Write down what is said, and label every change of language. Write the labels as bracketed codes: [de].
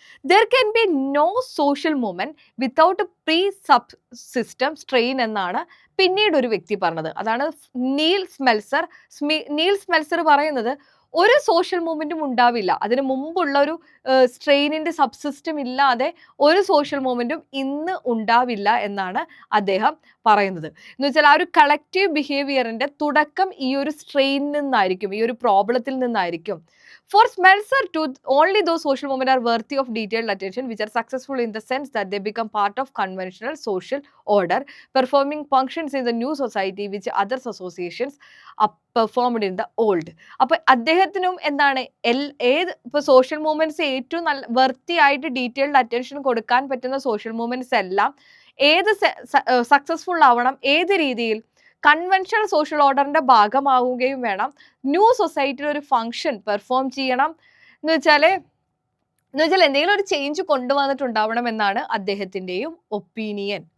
[en] There can be no social movement without a pre-subsystem strain [ml] എന്നാണ് പിന്നീട് ഒരു വ്യക്തി പറഞ്ഞത്. അതാണ് നീൽസ് മെൽസർ പറയുന്നത് ഒരു സോഷ്യൽ മൂവ്മെൻറ്റും ഉണ്ടാവില്ല, അതിന് മുമ്പുള്ള ഒരു സ്ട്രെയിനിൻ്റെ സബ്സിസ്റ്റം ഇല്ലാതെ ഒരു സോഷ്യൽ മൂവ്മെൻറ്റും ഇന്ന് ഉണ്ടാവില്ല എന്നാണ് അദ്ദേഹം പറയുന്നത്. എന്ന് വെച്ചാൽ ആ ഒരു കളക്റ്റീവ് ബിഹേവിയറിൻ്റെ തുടക്കം ഈ ഒരു സ്ട്രെയിനിൽ നിന്നായിരിക്കും, ഈ ഒരു പ്രോബ്ലത്തിൽ നിന്നായിരിക്കും. [en] For Smeltzer, only those social movements are worthy of detailed attention which are successful in the sense that they become part of conventional social order, performing functions in the new society which other associations performed in the old. [ml] അപ്പോൾ അദ്ദേഹത്തിനും എന്താണ് ഏത് ഇപ്പോൾ social movements ഏറ്റവും നല്ല വൃത്തിയായിട്ട് detailed attention കൊടുക്കാൻ പറ്റുന്ന സോഷ്യൽ മൂവ്മെൻറ്റ്സ് എല്ലാം ഏത് സക്സസ്ഫുൾ ആവണം, ഏത് രീതിയിൽ കൺവെൻഷണൽ സോഷ്യൽ ഓർഡറിൻ്റെ ഭാഗമാവുകയും വേണം, ന്യൂ സൊസൈറ്റിയിൽ ഒരു ഫങ്ഷൻ പെർഫോം ചെയ്യണം എന്ന് വെച്ചാൽ എന്തെങ്കിലും ഒരു ചേഞ്ച് കൊണ്ടുവന്നിട്ടുണ്ടാവണം എന്നാണ് അദ്ദേഹത്തിൻ്റെയും ഒപ്പീനിയൻ.